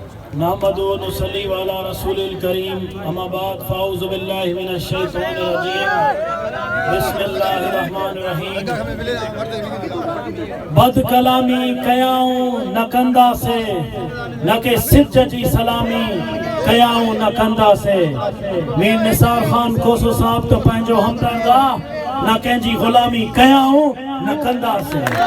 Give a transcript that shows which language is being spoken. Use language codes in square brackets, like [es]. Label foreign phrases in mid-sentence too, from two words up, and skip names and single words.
[ar] نحمده و نصلي على رسوله الكريم أما بعد فأعوذ بالله من الشيطان الرجيم بسم الله الرحمن الرحيم. [sd] बद कलामी कयाऊं न कंदा से न के सिज जी सलामी कयाऊं न कंदा से। मीर निसार खान खोसो साहब तो पंहिंजो हमदर्दा न कंहिंजी गुलामी कयाऊं न कंदा से।